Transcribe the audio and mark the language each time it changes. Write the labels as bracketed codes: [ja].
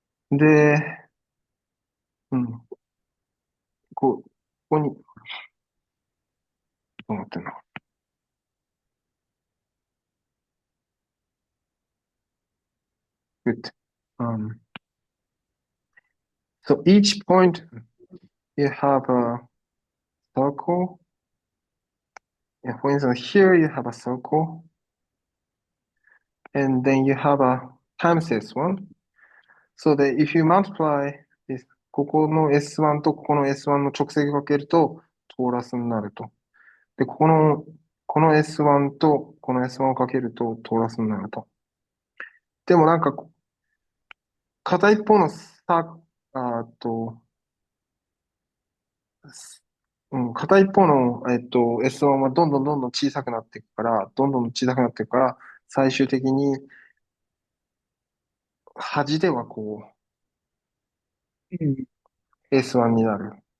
[ja] で、うん、ここに、どうなってんの？ [en] Good. So each point you have a circle. Yeah, for instance, here you have a circle, and then you have a times S1. So that if you multiply this, [ja] ここの S1 とここの S1 の直線かけるとトーラスになると。で、この S1 とこの S1 をかけるとトーラスになると。でもなんか、片一方のあと、片一方の、S1 はどんどんどんどん小さくなっていくから、どんどん小さくなっていくから、最終的に端ではこう、S1 になる。